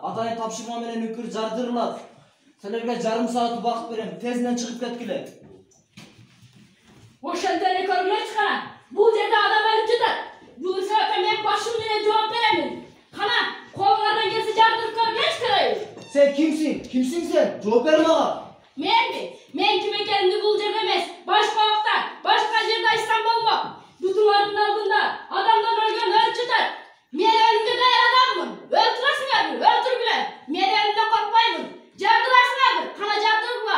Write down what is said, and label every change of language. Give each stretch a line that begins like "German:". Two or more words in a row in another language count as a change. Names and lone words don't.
Kyrgyz: Атайын тапшырма менен үңкүр жардырылат. Силерге жарым саат убакыт берем. Тезинен чыгып кеткиле. Ошондой көрмөй чыгара. Бул жерде адам өлүп жатат. Бул себепте мен башым менен жооп беремин. Кана, колуңардан келсе жардырып көргүлөчү керек. Сен кимсиң сен? Жооп бер мага. Мен ким экенимди бул жерде эмес, башка убакта, башка жерде айтсам болмок. Бутуңардын алдында адамдар өлгөн өлүп жатат. Мен өлүмгө даяр адаммын. Өлтүрөсүңөрбү? Өлтүргүлө. Мен өлүмдөн коркпоймун. Жардырасыңарбы? Кана жардыргыла.